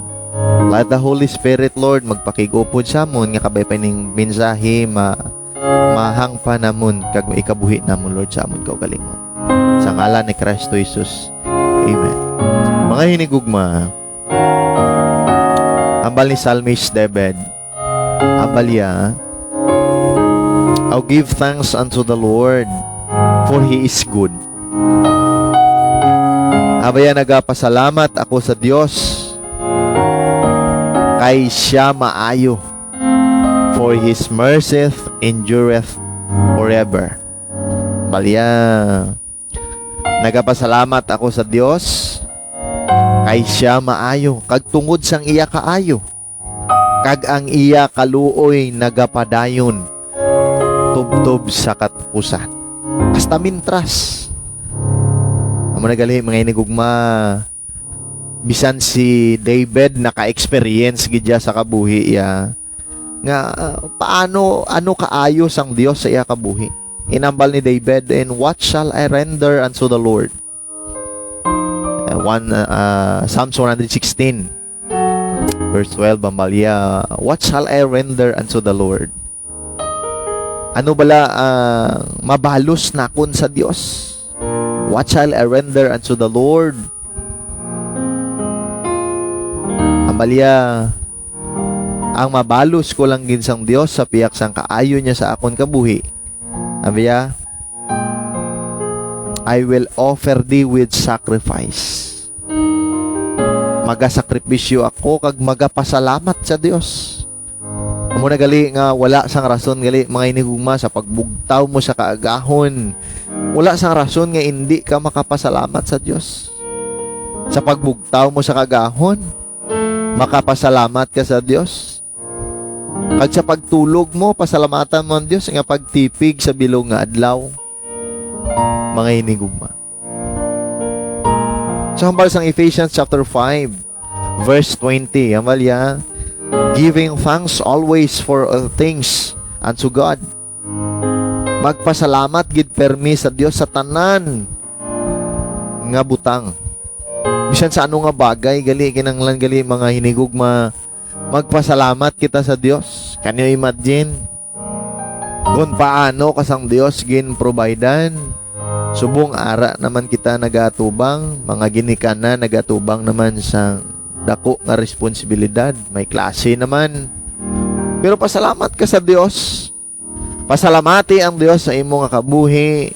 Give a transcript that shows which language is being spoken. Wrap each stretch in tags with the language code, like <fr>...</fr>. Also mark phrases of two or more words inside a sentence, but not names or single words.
<en>Let the Holy Spirit, Lord,</en> <hil>magpakigupod sa amon nga kabay pa ining mensahe mahangpa namon kag ikabuhi namon Lord sa amon kaugalingon. Sa ngalan ni Kristo Jesus. Amen. Mga hinigugma, ambal ni Psalmist David, ambalya,</hil> <en>"I'll give thanks unto the Lord, for He is good."</en> <hil>Abaya nagapasalamat ako sa Dios, kay siya maayo,</hil> <en>for His mercy endureth forever.</en> <hil>Balya, nagapasalamat ako sa Dios, kay siya maayo, kag tungod sang iya kaayo, kag ang iya kaluoy nagapadayon, tubtob sa katapusan. Hasta mintras. Amo nagali mga hinigugma, bisan si David naka-experience gidya sa kabuhi iya nga paano kaayo sang Dios sa iya kabuhi. Inambal ni David,</hil> <en>"And what shall I render unto the Lord?" Psalms 116 verse 12, ambalya, "What shall I render unto the Lord?</en> <hil>Ano bala mabalos nakon sa Dios?</hil> <en>What shall I render unto the Lord?</en> <hil>Amalia, ang mabalos ko lang ginsang Dios sa piyak sang kaayo niya sa akon kabuhi. Abiya,</hil> <en>I will offer thee with sacrifice.</en> <hil>Magasakripisyo ako kag magapasalamat sa Dios. Amo na gali nga wala sang rason gali mga inigugma sa pagbugtaw mo sa kaagahon. Wala sang rason nga hindi ka makapasalamat sa Dios. Sa pagbugtaw mo sa kaagahon, makapasalamat ka sa Dios. At sa pagtulog mo, pasalamatan mo ang Dios nga pagtipig sa bilog nga adlaw. Mga inigugma. So, hambal sang Ephesians chapter 5, verse 20.</hil> <en>Amalya, giving thanks always for all things unto God.</en> <hil>Magpasalamat gid permi sa Dios sa tanan nga butang. Bisan sa ano nga bagay, gali kinanglan gali mga hinigugma, magpasalamat kita sa Dios.</hil> <en>Can you imagine?</en> <hil>Kung paano kasang Dios gin providean. Subong ara naman kita nagatubang, mga ginikan na nagatubang naman sa dako nga responsibilidad. May klase naman. Pero pasalamat ka sa Dios. Pasalamati ang Dios sa imo nga kabuhi.</hil>